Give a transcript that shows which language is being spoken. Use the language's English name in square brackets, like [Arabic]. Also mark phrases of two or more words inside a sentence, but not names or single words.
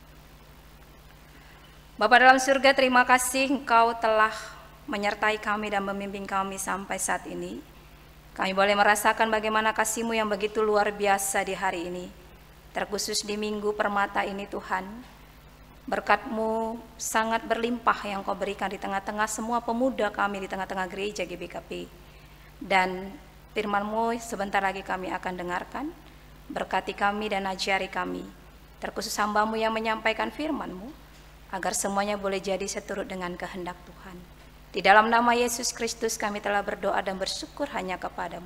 [Indonesian] Bapa dalam surga, terima kasih Engkau telah menyertai kami dan membimbing kami sampai saat ini. Kami boleh merasakan bagaimana kasih-Mu yang begitu luar biasa di hari ini, terkhusus di minggu permata ini Tuhan. Berkat-Mu sangat berlimpah yang Kau berikan di tengah-tengah semua pemuda kami, di tengah-tengah gereja GBKP. Dan firman-Mu sebentar lagi kami akan dengarkan. Berkati kami dan ajari kami, terkhusus hamba-Mu yang menyampaikan firman-Mu, agar semuanya boleh jadi seturut dengan kehendak Tuhan. Di dalam nama Yesus Kristus kami telah berdoa dan bersyukur hanya kepada-Mu.